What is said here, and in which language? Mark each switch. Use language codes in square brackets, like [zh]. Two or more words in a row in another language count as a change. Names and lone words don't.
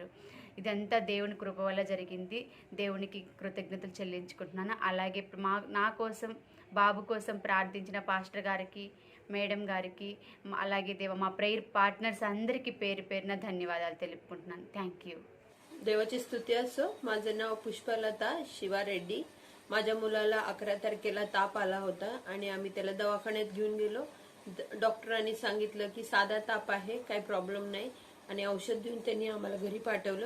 [te] ఇదంతా దేవుని కృప వల్ల జరిగింది. దేవునికి కృతజ్ఞతలు చెల్లించుకుంటున్నాను. అలాగే నా కోసం, బాబు కోసం ప్రార్థించిన పాస్టర్ గారికి, మేడం గారికి, అలాగే మా [en] prayer partners [te] అందరికీ పేరు పేరున ధన్యవాదాలు తెలుపుకుంటున్నాను. [en] thank you. [mr] देवाची स्तुती असो. माझं नाव पुष्पलता शिवारेड्डी. माझ्या मुलाला 11 तारखेला ताप आला होता आणि आम्ही त्याला दवाखान्यात घेऊन गेलो. डॉक्टरांनी सांगितलं की साधा ताप आहे, काही प्रॉब्लेम नाही, आणि औषध देऊन त्यांनी आम्हाला घरी पाठवलं.